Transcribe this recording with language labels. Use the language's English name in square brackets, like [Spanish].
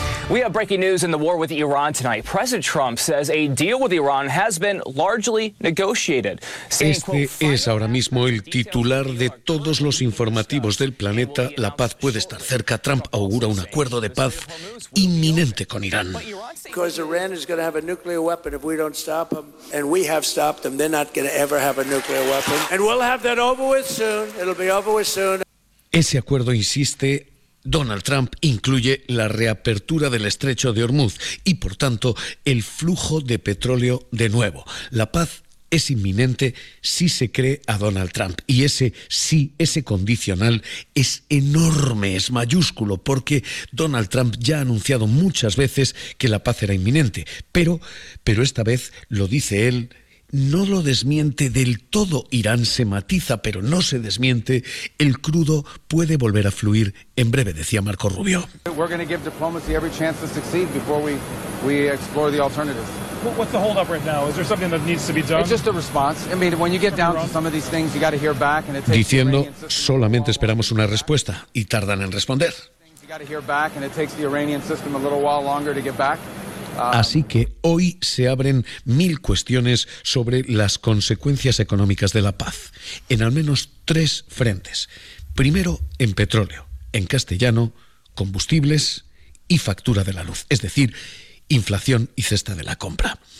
[English] We have breaking news in the war with Iran tonight. President Trump says a deal with Iran has been largely negotiated. [Spanish] Este es ahora mismo el titular de todos los informativos del planeta. La paz puede estar cerca. Trump augura un acuerdo de paz inminente con Irán. [English] Because Iran is going to have a nuclear weapon if we don't stop them, and we have stopped them. They're not going to ever have a nuclear weapon, and we'll have that over with soon. It'll be over with soon. [Spanish] Ese acuerdo insiste. Donald Trump incluye la reapertura del estrecho de Hormuz y, por tanto, el flujo de petróleo de nuevo. La paz es inminente si se cree a Donald Trump. Y ese sí, ese condicional, es enorme, es mayúsculo, porque Donald Trump ya ha anunciado muchas veces que la paz era inminente. Pero esta vez lo dice él. No lo desmiente del todo. Irán se matiza, pero no se desmiente. El crudo puede volver a fluir en breve, decía Marco Rubio. [English] We're going to give diplomacy every chance to succeed before we explore the alternatives. What's the hold up right now? Is there something that needs to be done? It's just a response. I mean, when you get down to some of these things, you got to hear back, and it takes. [Spanish] Diciendo, solamente esperamos una respuesta y tardan en responder. [English] You got to hear back, and it takes the Iranian system a little while longer to get back. [Spanish] Así que hoy se abren mil cuestiones sobre las consecuencias económicas de la paz, en al menos tres frentes. Primero, en petróleo, en castellano, combustibles y factura de la luz, es decir, inflación y cesta de la compra.